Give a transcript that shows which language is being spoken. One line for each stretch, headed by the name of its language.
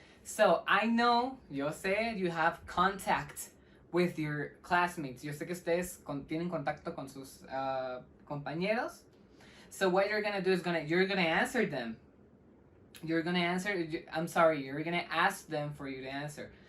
English: So I know, yo sé, you have contact with your classmates.
Spanish: Yo sé que ustedes tienen contacto con sus compañeros.
English: So what you're gonna do is you're gonna answer them. You're gonna ask them for you to answer.